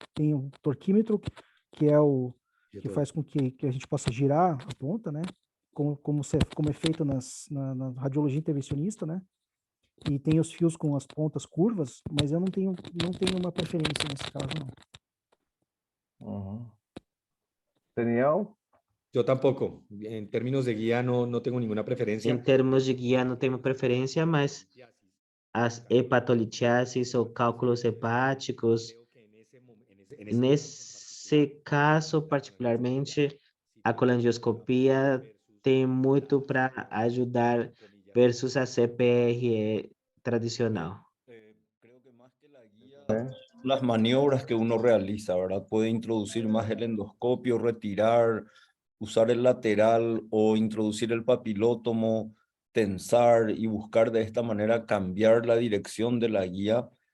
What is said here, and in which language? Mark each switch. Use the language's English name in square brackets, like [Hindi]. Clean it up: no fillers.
[Portuguese] Tem o torquímetro, que é o que faz com que a gente possa girar a ponta, né? Como é feito na radiologia intervencionista, né? E tem os fios com as pontas curvas, mas eu não tenho uma preferência nesse caso, não. Uhum. Daniel? [Spanish] Yo tampoco. En términos de guía no tengo ninguna preferencia. [Portuguese] Em termos de guia, não tenho preferência, mas as hepatolitiases ou cálculos hepáticos, nesse caso, particularmente, a colangioscopia tem muito para ajudar versus a CPRE tradicional? [Spanish] Creo que más que la guía, las maniobras que uno realiza, ¿verdad? Puede introducir más el endoscopio, retirar, usar el lateral o introducir el papilótomo, tensar y buscar de esta manera cambiar la dirección de la guía.